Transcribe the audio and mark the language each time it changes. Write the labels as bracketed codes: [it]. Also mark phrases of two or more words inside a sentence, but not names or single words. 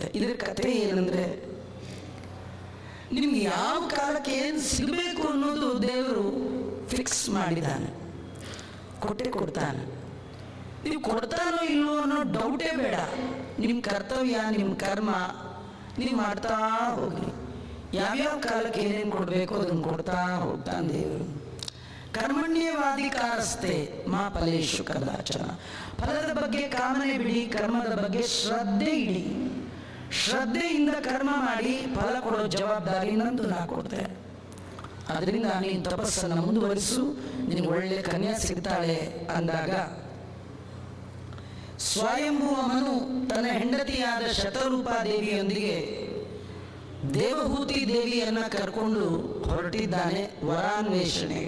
[kn] ಇದರ ಕಥೆ ಏನಂದ್ರೆ, ನಿಮ್ಗೆ ಯಾವ ಕಾಲಕ್ಕೆ ಏನು ಸಿಗಬೇಕು ಅನ್ನೋದು ದೇವರು ಫಿಕ್ಸ್ ಮಾಡಿದ್ದಾನೆ, ಕೊಟ್ಟೆ ಕೊಡ್ತಾನೆ. ನೀವು ಕೊಡ್ತಾನೋ ಇಲ್ವೋ ಅನ್ನೋ ಡೌಟೇ ಬೇಡ. ನಿಮ್ಮ ಕರ್ತವ್ಯ, ನಿಮ್ಮ ಕರ್ಮ ನೀವು ಮಾಡ್ತಾ ಹೋಗಿ. ಯಾವ್ಯಾವ ಕಾಲಕ್ಕೆ ಏನೇನು ಕೊಡಬೇಕು ಅದನ್ನು ಕೊಡ್ತಾ ಹೋಗ್ತಾನೆ ದೇವರು. [sa] ಕರ್ಮಣ್ಯವಾಧಿಕಾರಸ್ಥೆ ಮಾ ಫಲೇಶು ಕದಾಚನ. [kn] ಫಲದ ಬಗ್ಗೆ ಕಾಮನೆ ಬಿಡಿ, ಕರ್ಮದ ಬಗ್ಗೆ ಶ್ರದ್ಧೆ ಇಡಿ. ಶ್ರದ್ಧೆಯಿಂದ ಕರ್ಮ ಮಾಡಿ ಫಲ ಕೊಡೋ ಜವಾಬ್ದಾರಿ ನಂದು, ನಾ ಕೊಡ್ತೇನೆ. ಅದರಿಂದ ನೀನು ತಪಸ್ಸನ್ನು ಮುಂದುವರಿಸು, ನಿನಗೆ ಒಳ್ಳೆ ಕನ್ಯಾ ಸಿಗ್ತಾಳೆ ಅಂದಾಗ ಸ್ವಯಂಭುವ ಮನು ತನ್ನ ಹೆಂಡತಿಯಾದ ಶತರೂಪಾದೇವಿಯೊಂದಿಗೆ ದೇವಹೂತಿ ದೇವಿಯನ್ನ ಕರ್ಕೊಂಡು ಹೊರಟಿದ್ದಾನೆ ವರಾನ್ವೇಷಣೆಗೆ.